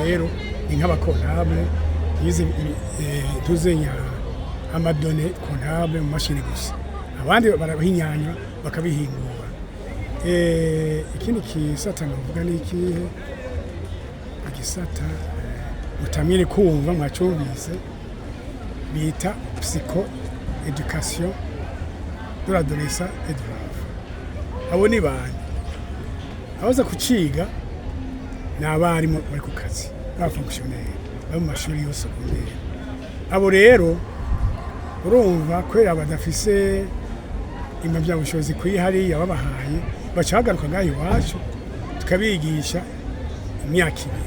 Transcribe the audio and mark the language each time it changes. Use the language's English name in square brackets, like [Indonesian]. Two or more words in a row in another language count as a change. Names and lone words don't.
[Rundi] Rero ni nk'abakontable yize tuzenya amadone kontable mu mashini gusa, abandi barabihinyanya bakabihingura. Ikindi kisata navuga ni ikihe, igisata mutamire kumva mwacyumvise bita [French] psycho education de l'adolescent et de l'enfant. [Rundi] Abo ni bandi abaza kuciga ni abarimu bari ku kazi, abafonctionnaire bari mu mashuri yose secondaire. Abo rero urumva kwera badafise impamyabushobozi kwihari yababahaye, bacagaruka ngaho iwacu tukabigisha imyaka ibiri.